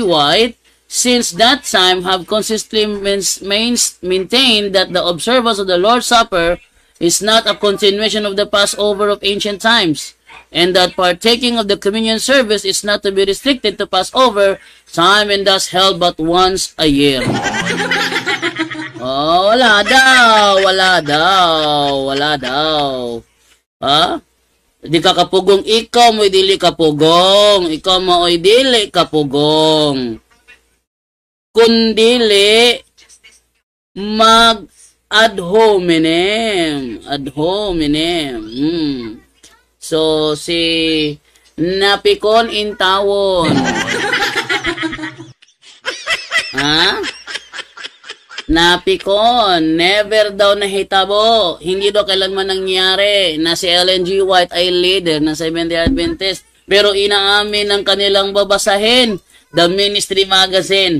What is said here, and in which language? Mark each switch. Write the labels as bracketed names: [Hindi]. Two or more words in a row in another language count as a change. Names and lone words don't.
[English] White, since that time have consistently maintained that the observance of the Lord's Supper is not a continuation of the Passover of ancient times, and that partaking of the communion service is not to be restricted to Passover time and thus held but once a year. [Cebuano] Wala daw. Di ka kapugong, ikaw mo'y dili kapugong. Ikaw mo'y dili kapugong. Kundili mag-ad hominem. So, si napikon in tawon. Napikon, never daw nahitabo. [Filipino] Hindi daw kailanman nangyari na si Ellen G. White ay leader ng Seventh-day Adventist. Pero inaamin ng kanilang babasahin, The Ministry Magazine.